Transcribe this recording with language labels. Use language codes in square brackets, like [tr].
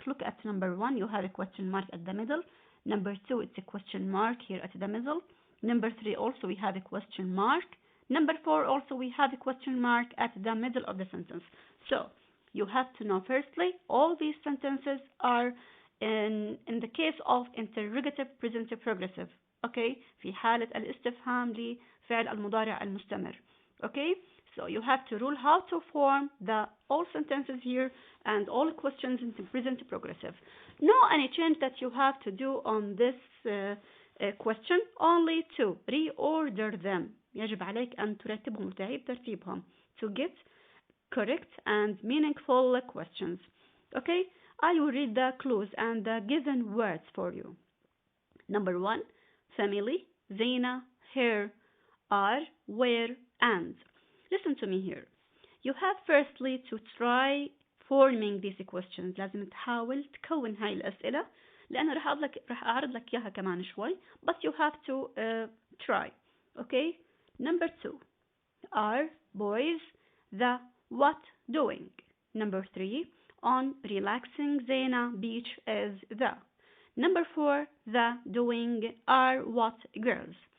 [en] Look at number 1, you have a question mark at the middle. Number 2, it's a question mark here at the middle. Number 3, also we have a question mark. Number 4, also we have a question mark at the middle of the sentence. So you have to know, firstly, all these sentences are in the case of interrogative present progressive. [ar] Okay, في حالة الاستفهام لفعل المضارع المستمر. [en] Okay, so you have to rule how to form the all sentences here and all questions in present progressive. No any change that you have to do on this question, only to reorder them. [ar] يجب عليك أن ترتبهم وتعيد ترتيبهم [en] to get correct and meaningful questions. Okay, I will read the clues and the given words for you. Number 1, family, Zaina, her, are, where, and. Listen to me here. You have firstly to try forming these questions. [ar] لازم تحاول تكون هاي الأسئلة لأنه راح أعرض لك إياها كمان شوي. [en] But you have to try. Okay. Number 2, are boys the what doing? Number 3, on relaxing Zaina beach is the. Number 4, the doing are what girls.